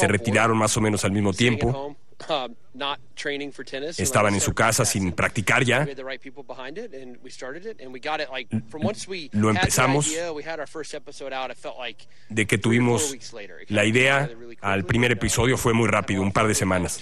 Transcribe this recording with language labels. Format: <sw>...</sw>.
<es>Se retiraron más o menos al mismo tiempo.</es> <en>Not training for tennis.</en> <es>Estaban en su casa sin practicar ya.</es> <en>We had the right people behind it, and we started it, and we got it like from once we.</en> <es>Lo empezamos.</es> <en>We had our first episode out. It felt like.</en> <es>De que tuvimos la idea al primer episodio fue muy rápido, un par de semanas.</es>